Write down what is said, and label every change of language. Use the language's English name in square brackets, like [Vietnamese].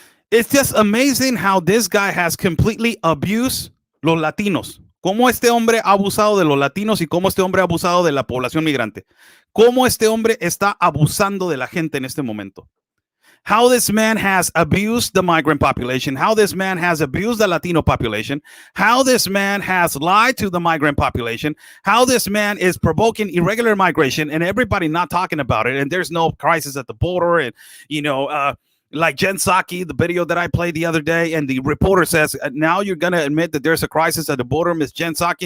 [English] It's just amazing how this guy has completely abused [Spanish] los latinos. Cómo este hombre ha abusado de los latinos y cómo este hombre ha abusado de la población migrante. Cómo este hombre está abusando de la gente en este momento. [English] How this man has abused the migrant population, how this man has abused the Latino population, how this man has lied to the migrant population, how this man is provoking irregular migration and everybody not talking about it. And there's no crisis at the border. And, like Jen Psaki, the video that I played the other day, and the reporter says, now you're going to admit that there's a crisis at the border, Miss Jen Psaki.